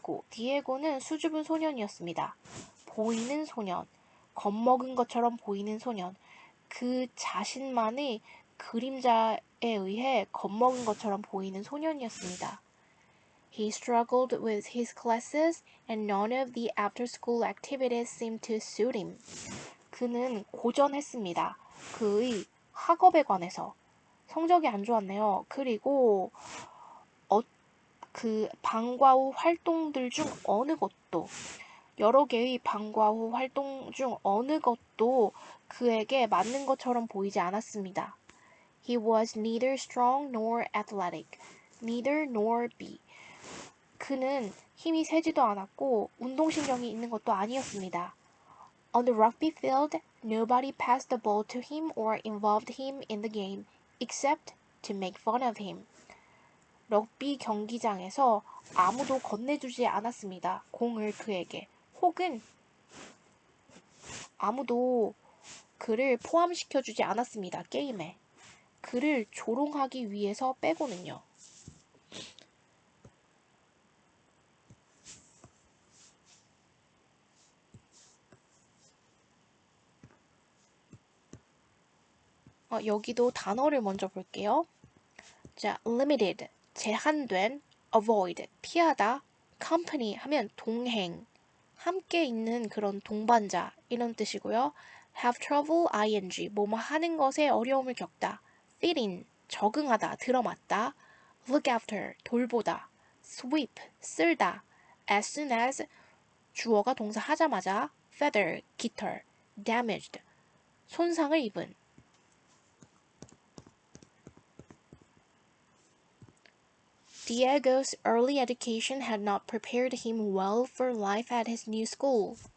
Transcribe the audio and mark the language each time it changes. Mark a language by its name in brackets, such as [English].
[Korean] 디에고는 수줍은 소년이었습니다. 보이는 소년, 겁먹은 것처럼 보이는 소년, 그 자신만의 그림자에 의해 겁먹은 것처럼 보이는 소년이었습니다. [English] He struggled with his classes and none of the after-school activities seemed to suit him. [Korean] 그는 고전했습니다. 그의 학업에 관해서. 성적이 안 좋았네요. 그리고 그 방과 후 활동들 중 어느 것도 여러 개의 방과 후 활동 중 어느 것도 그에게 맞는 것처럼 보이지 않았습니다. [English] He was neither strong nor athletic, neither nor be. [Korean] 그는 힘이 세지도 않았고 운동신경이 있는 것도 아니었습니다. [English] On the rugby field, nobody passed the ball to him or involved him in the game, except to make fun of him. [Korean] 럭비 경기장에서 아무도 건네주지 않았습니다. 공을 그에게. 혹은 아무도 그를 포함시켜주지 않았습니다. 게임에. 그를 조롱하기 위해서 빼고는요. 여기도 단어를 먼저 볼게요. 자, limited, 제한된, avoid, 피하다, company 하면 동행, 함께 있는 그런 동반자 이런 뜻이고요. have trouble, ing, 뭐뭐 하는 것에 어려움을 겪다. fit in, 적응하다, 들어맞다. look after, 돌보다. sweep, 쓸다. as soon as, 주어가 동사 하자마자. feather, 깃털. damaged, 손상을 입은. [English] Diego's early education had not prepared him well for life at his new school.